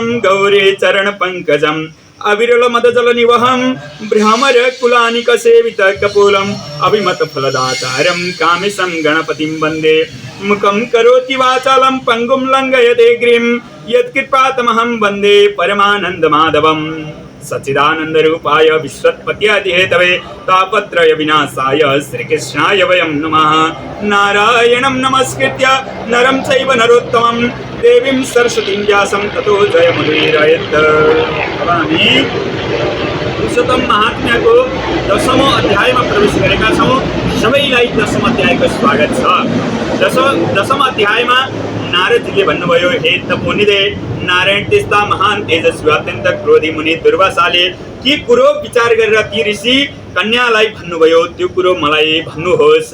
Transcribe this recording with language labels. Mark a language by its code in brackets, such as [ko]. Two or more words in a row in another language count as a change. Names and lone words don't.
[sa] गौरी चरण पंकजम् अविरल मदजल निवहं भ्रमर कुलानिक सेवित कपोलम् अभिमत फलदातारं कामेशं गणपतिं वन्दे मुखं करोति वाचालं पंगुं लंघयते गिरिं यत्कृपातमहं वन्दे परमानंद माधवम् सच्चिदानंदरूपाय विश्वोत्पत्यादिहेतवे तापत्रय विनाशाय श्रीकृष्णाय वयं नमः। नारायणं नमस्कृत्य नरं चैव नरोत्तमं देवीं सरस्वतीं व्यासं ततो जयमुदीरयेत्। [ne] पुरुषोत्तम महात्म्यको 10औं अध्यायमा प्रवेश गरेका छौँ। सबैलाई 10औं अध्यायको स्वागत छ। 10औं अध्यायमा नारदजीले भन्नुभयो, हे तपोनिधे नारायण त्यस्ता महान तेजस्वी अत्यन्त क्रोधी मुनि दुर्वासाले के कुरो विचार गरेर ती ऋषि कन्यालाई भन्नुभयो त्यो कुरो मलाई भन्नुहोस्।